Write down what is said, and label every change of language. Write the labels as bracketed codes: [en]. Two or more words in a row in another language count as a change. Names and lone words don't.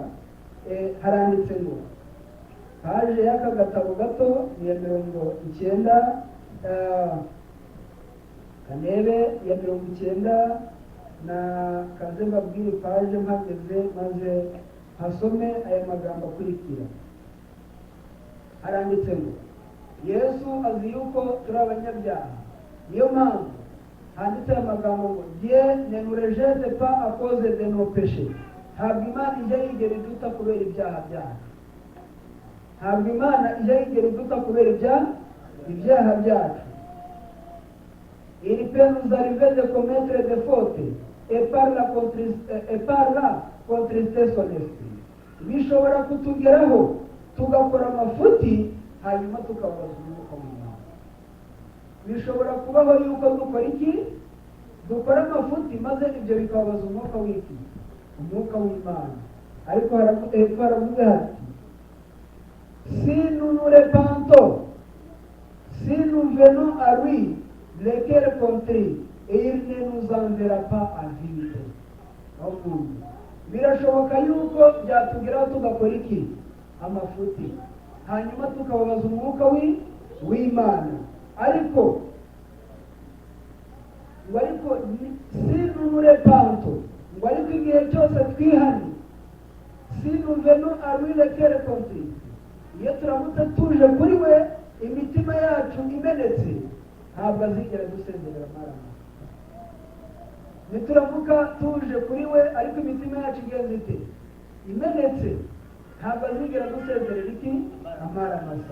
[rw] Haranditse ngo paje y'aka gatabo gato ni ya 90, kanebe ya 90 na kaze mbabwire paje mpageze maze hasome aya magambo akurikira. Haranditse ngo Yesu azi yuko turi abanyabyaha, niyo mpamvu handitse aya magambo ngo [fr] Dieu ne nous rejette pas à cause de nos péchés. [rw] Ntabwo Imana ijya yigera iduta kubera ibyaha byacu, ntabwo Imana ijya yigera iduta kubera ibyaha byacu. [fr] Il peut nous arriver de commettre des fautes et par la contrister son esprit. [rw] Bishobora kutugeraho tugakora amafuti hanyuma tukabaza umwuka w'Imana. Bishobora kubaho yuko dukora iki, dukora amafuti maze ibyo bikabaza umwuka w'Imana. Ariko haravuga hati [fr] si nous nous repentons, si nous venons à lui le cœur contrit, et il ne nous enverra pas à vide. [rw] Birashoboka yuko byatugeraho tugakora iki, amafuti, hanyuma tukababaza umwuka w'Imana. [fr] Ariko si nous nous repentons, [rw] ngo ariko igihe cyose twihanye, [fr] si nous venons à lui le cœur contrit, [rw] iyo turamutse tuje kuri we imitima yacu imenetse, ntabwo azigera dusezerera amarama. Nituramuka tuje kuri we ariko imitima yacu igenze ite, imenetse, ntabwo azigera dusezerera iki, amaramasa.